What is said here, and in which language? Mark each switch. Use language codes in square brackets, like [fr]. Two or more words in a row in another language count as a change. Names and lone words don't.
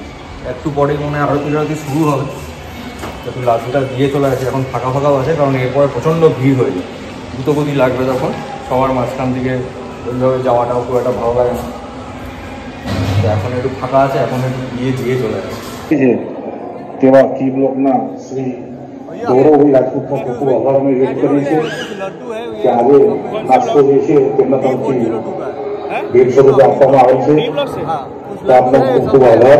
[bn] একটু পরে মনে হয় আরতি শুরু হবে, একটু লাড্ডুটা দিয়ে চলে আসে। এখন ফাঁকা ফাঁকাও আছে, কারণ এরপরে প্রচণ্ড ভিড় হয়ে যায়, দ্রুতগতি লাগবে তখন, সবার মাঝখান থেকে ওইভাবে যাওয়াটাও খুব একটা ভালো লাগে না। তো এখন একটু ফাঁকা আছে, এখন একটু দিয়ে চলে আসে। [gu] તેવા ટીમ લોકના શ્રી ગૌરવભાઈ રાજપૂતનો ખૂબ ખૂબ આભાર અમે વ્યક્ત કરીએ છીએ કે આજે નાસ્તો જે છે તેમના તરફથી 150 રૂપિયા આપવામાં આવે છે, તો આપનો ખૂબ ખૂબ આભાર.